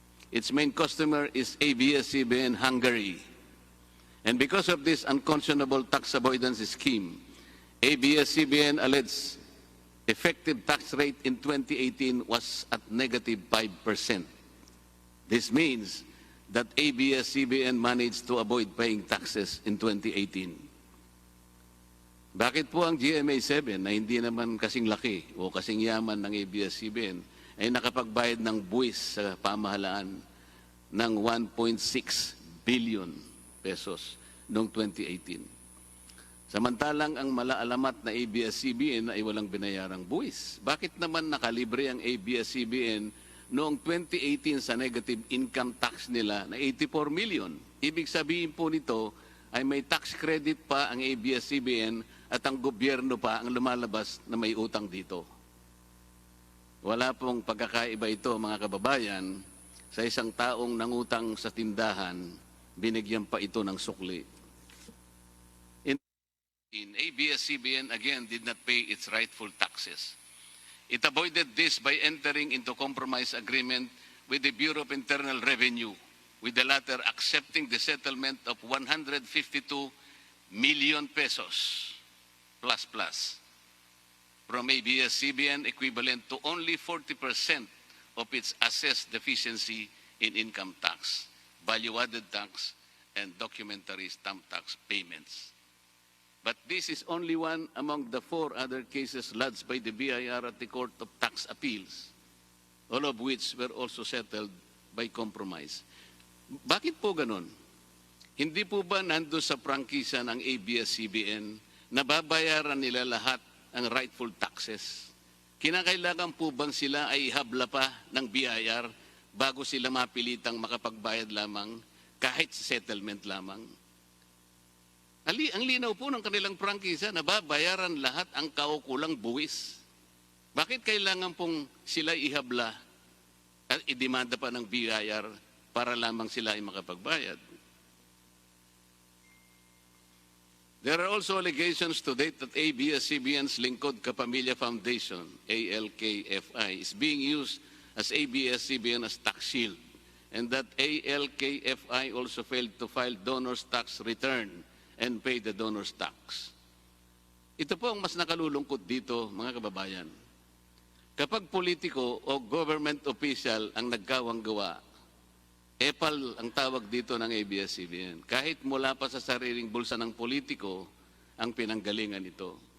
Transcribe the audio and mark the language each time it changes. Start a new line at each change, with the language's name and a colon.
English: Its main customer is ABS-CBN Hungary. And because of this unconscionable tax avoidance scheme, ABS-CBN alleged effective tax rate in 2018 was at negative 5%. This means that ABS-CBN managed to avoid paying taxes in 2018.
Filipino: Bakit po ang GMA7 na hindi naman kasing laki o kasing yaman ng ABS-CBN ay nakapagbayad ng buwis sa pamahalaan ng 1.6 billion pesos noong 2018? Samantalang ang malaalamat na ABS-CBN ay walang binayarang buwis. Bakit naman nakalibre ang ABS-CBN noong 2018 sa negative income tax nila na 84 million? Ibig sabihin po nito ay may tax credit pa ang ABS-CBN at ang gobyerno pa ang lumalabas na may utang dito. Wala pong pagkakaiba ito, mga kababayan, sa isang taong nangutang sa tindahan, binigyan pa ito ng sukli.
English: In ABS-CBN, again, did not pay its rightful taxes. It avoided this by entering into compromise agreement with the Bureau of Internal Revenue, with the latter accepting the settlement of 152 million pesos plus from ABS-CBN, equivalent to only 40% of its assessed deficiency in income tax, value-added tax, and documentary stamp tax payments. But this is only one among the 4 other cases lodged by the BIR at the Court of Tax Appeals, all of which were also settled by compromise.
Filipino: Bakit po ganon? Hindi po ba nando sa prangkisa ng ABS-CBN nababayaran nila lahat ang rightful taxes? Kinakailangan po bang sila ay ihabla pa ng BIR bago sila mapilitang makapagbayad lamang kahit settlement lamang? Ang linaw po ng kanilang prangkisa, nababayaran lahat ang kaukulang buwis. Bakit kailangan pong sila ihabla at idemanda pa ng BIR para lamang sila ay makapagbayad?
English: There are also allegations to date that ABS-CBN's Lingkod Kapamilya Foundation, ALKFI, is being used as ABS-CBN as tax shield, and that ALKFI also failed to file donor's tax return and pay the donor's tax.
Filipino: Ito po ang mas nakalulungkot dito, mga kababayan. Kapag politiko o government official ang nagkawang gawa, EPAL ang tawag dito ng ABS-CBN. Kahit mula pa sa sariling bulsa ng politiko, ang pinanggalingan ito.